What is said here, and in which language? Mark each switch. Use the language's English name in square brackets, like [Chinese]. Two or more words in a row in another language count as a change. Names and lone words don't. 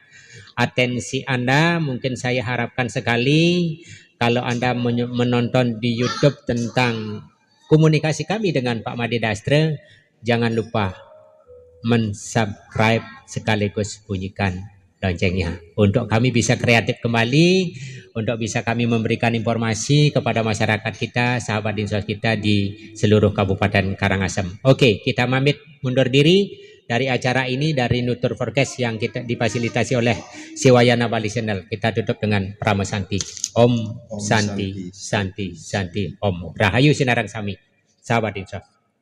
[Indonesian] Atensi Anda mungkin saya harapkan sekali, kalau Anda menonton di YouTube tentang komunikasi kami dengan Pak Made Dastre, jangan lupa mensubscribe sekaligus bunyikan loncengnya untuk kami bisa kreatif kembali, untuk bisa kami memberikan informasi kepada masyarakat kita, sahabat Dinsos kita di seluruh Kabupaten Karangasem. Oke, kita pamit mundur diri dari acara ini, dari Nutur Forecast yang kita difasilitasi oleh Siwayana Bali Channel. Kita tutup dengan Pramasanti. [Balinese] Om Santi Santi Santi Om Rahayu Sinarang Sami, [Indonesian] sahabat Dinsos.